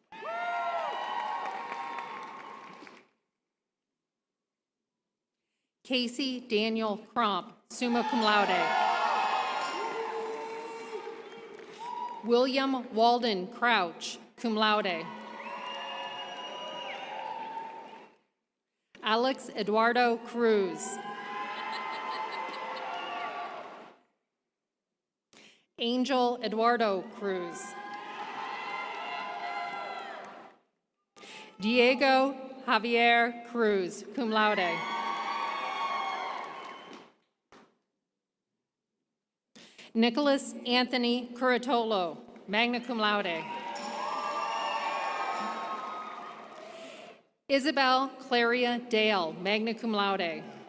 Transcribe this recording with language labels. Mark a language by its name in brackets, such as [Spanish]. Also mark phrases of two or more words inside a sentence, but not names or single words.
[English] Casey Daniel Cromp, [Latin] summa cum laude. [English] William Walden Crouch, [Latin] cum laude. [English] Alex Eduardo Cruz. Angel Eduardo Cruz. Diego Javier Cruz, [Latin] cum laude. [English] Nicholas Anthony Curatolo, [Latin] magna cum laude. [English] Isabel Claria Dale, [Latin] magna cum laude.